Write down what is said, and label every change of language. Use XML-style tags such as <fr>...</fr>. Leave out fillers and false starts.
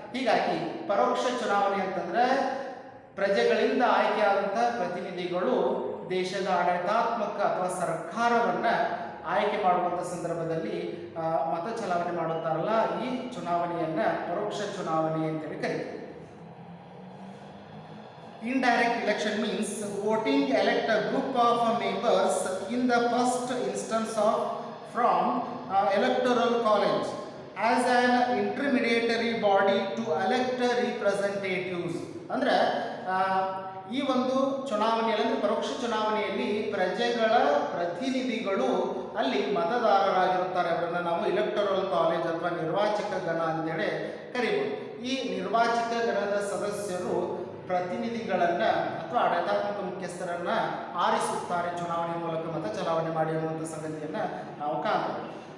<kn>ಹೀಗಾಗಿ ಪರೋಕ್ಷ ಚುನಾವಣೆ ಅಂತಂದರೆ ಪ್ರಜೆಗಳಿಂದ ಆಯ್ಕೆಯಾದಂಥ ಪ್ರತಿನಿಧಿಗಳು ದೇಶದ ಆಡಳಿತಾತ್ಮಕ ಅಥವಾ ಸರ್ಕಾರವನ್ನು ಆಯ್ಕೆ ಮಾಡುವಂಥ ಸಂದರ್ಭದಲ್ಲಿ ಮತ ಚಲಾವಣೆ ಮಾಡುತ್ತಾರಲ್ಲ, ಈ ಚುನಾವಣೆಯನ್ನು ಪರೋಕ್ಷ ಚುನಾವಣೆ ಅಂತೇಳಿ ಕರೀತಾರೆ.</kn> <en>Indirect election means voting elect a group of members in the first instance from electoral college as an intermediary body to elect representatives.</en> <kn>ಅಂದರೆ ಈ ಒಂದು ಚುನಾವಣೆಯಲ್ಲಿ ಅಂದರೆ ಪರೋಕ್ಷ ಚುನಾವಣೆಯಲ್ಲಿ ಪ್ರಜೆಗಳ ಪ್ರತಿನಿಧಿಗಳು ಅಲ್ಲಿ ಮತದಾರರಾಗಿರುತ್ತಾರೆ. ಅವರನ್ನು ನಾವು ಇಲೆಕ್ಟೋರಲ್ ಕಾಲೇಜ್ ಅಥವಾ ನಿರ್ವಾಚಕ ಗಣ ಅಂತೇಳಿ ಕರೀಬೋದು. ಈ ನಿರ್ವಾಚಕ ಗಣದ ಸದಸ್ಯರು ಪ್ರತಿನಿಧಿಗಳನ್ನು ಅಥವಾ ಆಡಳಿತಾತ್ಮಕ ಮುಖ್ಯಸ್ಥರನ್ನು ಆರಿಸುತ್ತಾರೆ ಚುನಾವಣೆ ಮೂಲಕ ಮತ ಚಲಾವಣೆ ಮಾಡಿ ಅನ್ನುವಂಥ ಸಂಗತಿಯನ್ನು ನಾವು ಕಾಣ್ತೇವೆ.</kn>